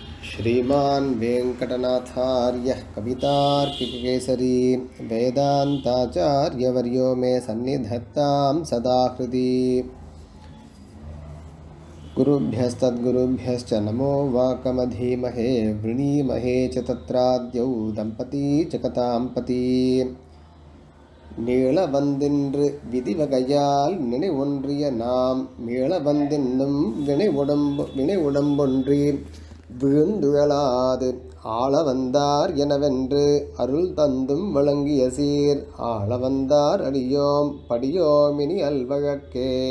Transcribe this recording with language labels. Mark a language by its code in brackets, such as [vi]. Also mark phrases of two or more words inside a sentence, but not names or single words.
[sa] श्रीमान् वेङ्कटनाथार्यः कवितार्किककेसरी वेदान्ताचार्यवर्यो मे सन्निधत्तां सदा हृदि। गुरुभ्यस्तद्गुरुभ्यश्च नमो वाकमधीमहे वृणीमहे च तत्राद्यौ दम्पती च कथाम्पती। [ta] நீளவந்தின்று விதிவகையால் நினைவொன்றிய நாம் மீளவந்தின்னும் வினைவுடம்பொன்றி விழுந்துழலாது ஆளவந்தார் எனவென்று அருள் தந்தும் வழங்கிய சீர் ஆளவந்தார் அடியோம் படியோமினி அல்வழக்கே.